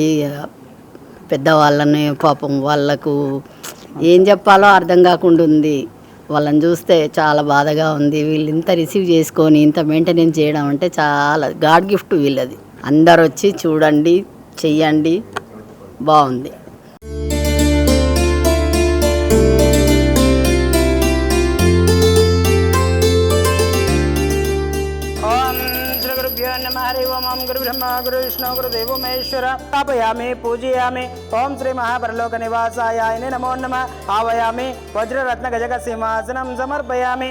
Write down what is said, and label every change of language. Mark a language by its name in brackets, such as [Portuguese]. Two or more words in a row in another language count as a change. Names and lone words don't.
[Telugu] పెద్దవాళ్ళని పాపం వాళ్ళకు ఏం చెప్పాలో అర్థం కాకుండా ఉంది. వాళ్ళని చూస్తే చాలా బాధగా ఉంది. వీళ్ళు ఇంత రిసీవ్ చేసుకొని ఇంత మెయింటెనెన్స్ చేయడం అంటే చాలా [English] God gift [Telugu] వీళ్ళది. అందరు వచ్చి చూడండి, చెయ్యండి, బాగుంది. [Sanskrit] ओम गुरु ब्रह्मा गुरु विष्णु गुरु देवो महेश्वर स्थापयामि पूजयामि। ओम श्री महापरलोक निवासाय नमो नमः। आवायामि वज्ररत्न गजक सिंहासनं समर्पयामि।